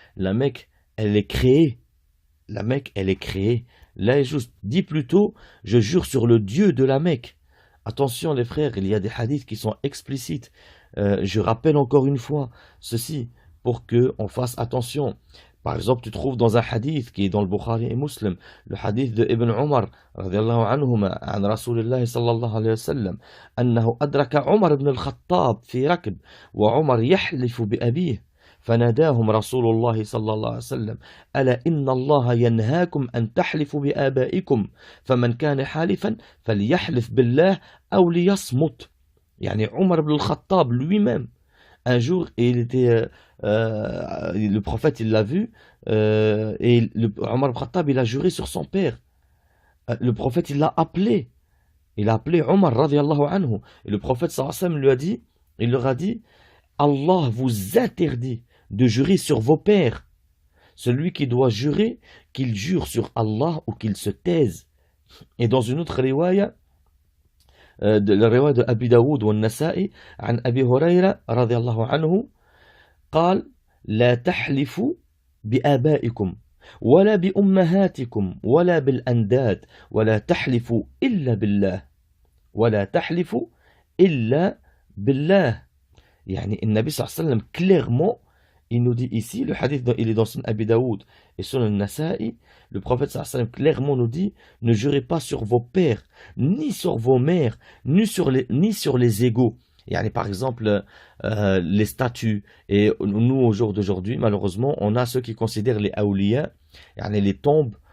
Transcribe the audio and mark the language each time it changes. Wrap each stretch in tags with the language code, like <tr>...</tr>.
<fr>La Mecque, elle est créée. La Mecque, elle est créée. Là, il y a juste, dis plutôt, je jure sur le Dieu de la Mecque. Attention les frères, il y a des hadiths qui sont explicites. Je rappelle encore une fois ceci pour qu'on fasse attention. Par exemple, tu trouves dans un hadith qui est dans le Bukhari et Muslim, le hadith de Ibn Umar,</fr> <ar>radiallahu anhuma, an Rasulillah sallallahu alayhi wa sallam, أنه أدرك عمر بن الخطاب في ركب وعمر يحلف بأبيه فناداهم رسول الله صلى الله عليه وسلم ألا إن الله ينهاكم أن تحلفوا بآبائكم فمن كان حالفا فليحلف بالله أو ليصمت.</ar> <fr>Omar ibn al-Khattab lui-même, un jour, le prophète il l'a vu, et Omar ibn al-Khattab il a juré sur son père. Le prophète il l'a appelé. Il a appelé Omar radiallahu anhu. Et le prophète sallallahu alayhi wa sallam lui a dit, il leur a dit, Allah vous interdit de jurer sur vos pères. Celui qui doit jurer, qu'il jure sur Allah ou qu'il se taise. Et dans une autre riwaya, la riwaya de Abi Daoud ou Nasa'i,</fr> <ar>عن أبي هريرة رضي الله عنه قال لا تحلفوا بآبائكم ولا بأمهاتكم ولا بالأنداد ولا تحلفوا إلا بالله ولا تحلفوا إلا بالله. النبي صلى الله عليه وسلم</ar> <fr>clairement il nous dit ici, le hadith il est dans Sunan Abi Daoud et Sunan Nasa'i, le prophète sallallahu alayhi wa sallam clairement nous dit ne jurez pas sur vos pères, ni sur vos mères, ni sur les égaux. Par exemple, les statues. Et nous, au jour d'aujourd'hui, malheureusement, on a ceux qui considèrent les awliya, les tombes.</fr>